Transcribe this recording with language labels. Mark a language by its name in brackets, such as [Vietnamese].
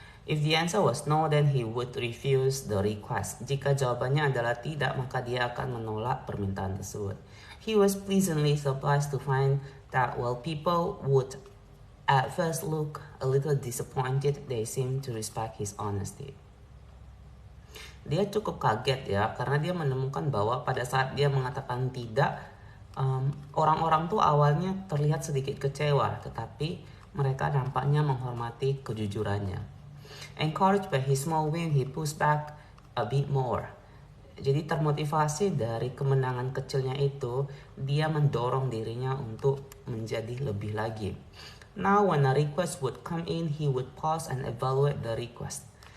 [English] If the answer was no, then he would refuse the request. [Indonesian] Jika jawabannya adalah tidak, maka dia akan menolak permintaan tersebut. [English] He was pleasantly surprised to find that while people would at first look a little disappointed, they seemed to respect his honesty. [Indonesian] Dia cukup kaget ya, karena dia menemukan bahwa pada saat dia mengatakan tidak, orang-orang tuh awalnya terlihat sedikit kecewa, tetapi mereka nampaknya menghormati kejujurannya. [English] Encouraged by his small win, he pushed back a bit more. [Indonesian] Jadi termotivasi dari kemenangan kecilnya itu, dia mendorong dirinya untuk menjadi lebih lagi. [English] Now when a request would come in, he would pause and evaluate the request.